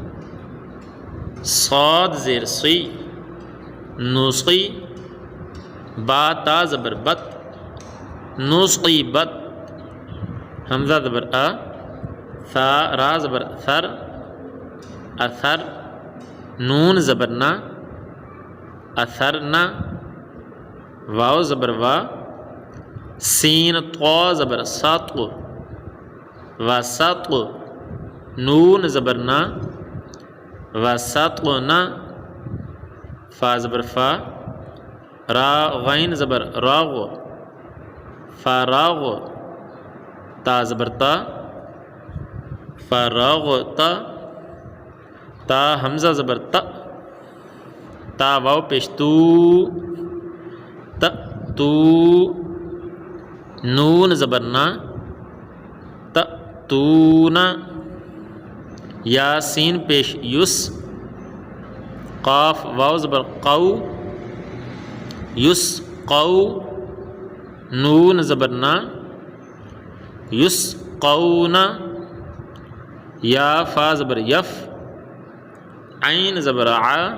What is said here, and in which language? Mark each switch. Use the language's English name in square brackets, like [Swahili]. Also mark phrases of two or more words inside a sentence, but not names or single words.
[Urdu] صاد زیر سی نوسقی، با تا زبر بت نوسقی بت، حمزہ زبر ثا را زبر ثر اثر، نون زبر نا اثرنا، واو زبر وا، سین طا زبر ساط وسط، نون زبر نا وسطنا، فا زبر فا، را غین زبر راغ فراغ، تا زبر تا فراغتا، تا حمزہ زبر تا واو پیش تو تو، نون زبر نا تونا، یاسین پیش یس، قاف واو زبر قو یس قو، نون زبر نا یس قونا، یا فا زبر یف، عین زبر ع